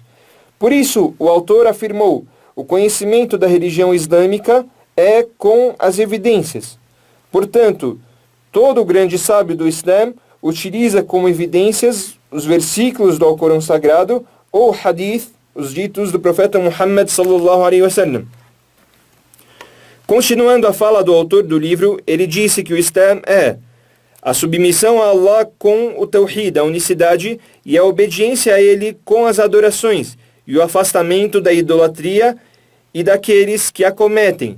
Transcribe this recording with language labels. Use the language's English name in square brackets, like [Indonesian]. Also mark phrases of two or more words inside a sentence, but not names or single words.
[Portuguese] Por isso, o autor afirmou: o conhecimento da religião islâmica é com as evidências. Portanto, todo grande sábio do Islã utiliza como evidências os versículos do Alcorão Sagrado ou hadith, os ditos do profeta Muhammad [Arabic] صلى الله عليه وسلم. [Portuguese] Continuando a fala do autor do livro, ele disse que o Islã é a submissão a Allah com o Tawhid, a unicidade, e a obediência a Ele com as adorações, e o afastamento da idolatria e daqueles que a cometem.